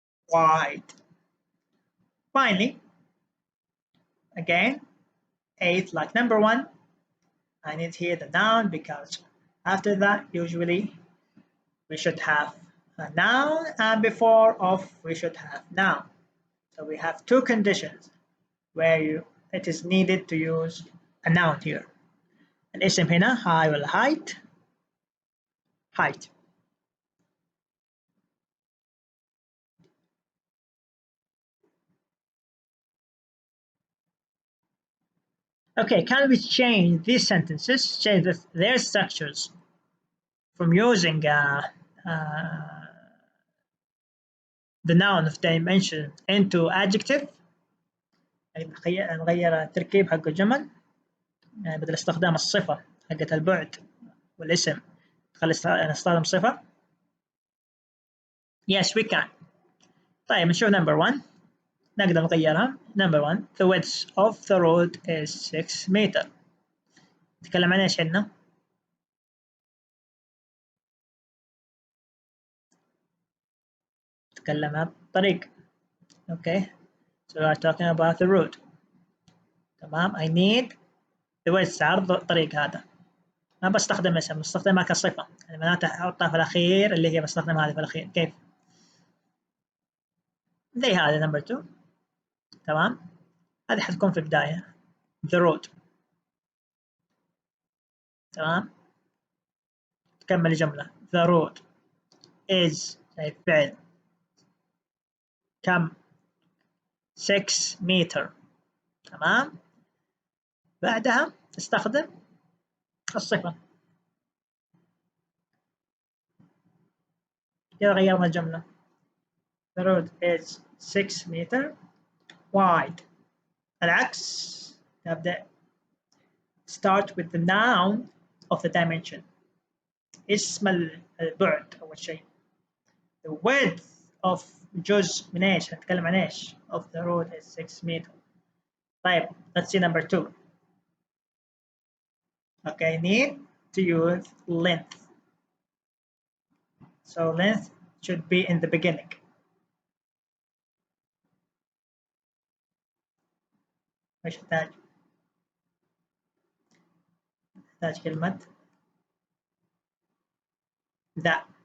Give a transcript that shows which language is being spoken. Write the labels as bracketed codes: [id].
[en] Wide. Finally, again, 8 like number 1, I need here the noun because after that usually we should have a noun and before of we should have noun. So we have 2 conditions where it is needed to use a noun here. [ar] الاسم هنا high ولا height. [en] Height. Okay, can we change these sentences, change their structures from using the noun of dimension into adjective، [ar] يعني نغير التركيب حق الجمل، يعني بدل استخدام الصفة حقت البعد والاسم نستخدم صفة. [en] Yes we can. [ar] طيب نشوف number 1 نقدر نغيرها. [en] number 1 the width of the road is 6 meter. [ar] نتكلم عن ايش هنا؟ نتكلم عن الطريق. [en] okay so we are talking about the road. تمام I need the width [ar] عرض الطريق هذا. ما بستخدم اسم، بستخدمها كصفة، يعني معناتها احطها في الأخير اللي هي بستخدم هذه في الأخير. كيف؟ زي هذا number 2. تمام هذه حتكون في البداية the road. تمام تكمل الجملة [en] the road is [ar] فعل كم 6 meter. تمام بعدها تستخدم الصفة. كده غيرنا الجملة [en] the road is 6 meter wide. [ar] العكس نبدأ [en] start with the noun of the dimension، [ar] اسم البعد أول شيء. [en] the width of [ar] جزء من ايش؟ هنتكلم عن ايش؟ [en] of the road is 6 meter. طيب let's see number 2. okay need to use length. so length should be in the beginning. [ar] ايش نحتاج؟ نحتاج كلمة the.